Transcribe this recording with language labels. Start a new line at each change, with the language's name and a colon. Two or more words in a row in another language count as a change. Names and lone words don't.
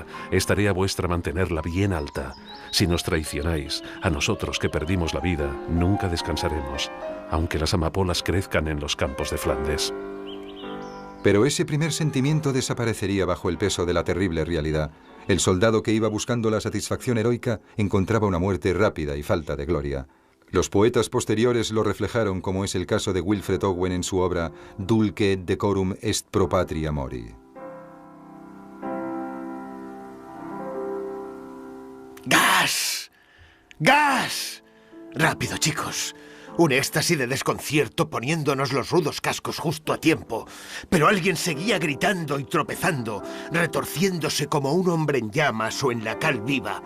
Spanish: Es tarea vuestra mantenerla bien alta. Si nos traicionáis, a nosotros que perdimos la vida, nunca descansaremos, aunque las amapolas crezcan en los campos de Flandes. Pero ese primer sentimiento desaparecería bajo el peso de la terrible realidad. El soldado que iba buscando la satisfacción heroica encontraba una muerte rápida y falta de gloria. Los poetas posteriores lo reflejaron, como es el caso de Wilfred Owen en su obra Dulce et decorum est pro patria mori. ¡Gas! ¡Gas! ¡Rápido, chicos! Un éxtasis de desconcierto poniéndonos los rudos cascos justo a tiempo. Pero alguien seguía gritando y tropezando, retorciéndose como un hombre en llamas o en la cal viva.